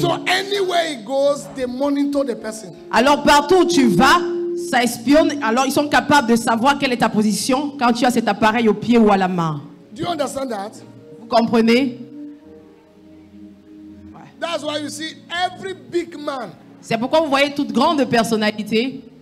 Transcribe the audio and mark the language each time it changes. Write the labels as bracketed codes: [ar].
[en] So anywhere it goes, they monitor the person. [fr] Alors partout où tu vas, ça espionne. Alors ils sont capables de savoir quelle est ta position quand tu as cet appareil au pied ou à la main. [en] Do you understand that? [fr] Vous comprenez? [en] That's why you see every big man [fr] C'est pourquoi vous voyez toute grande personnalité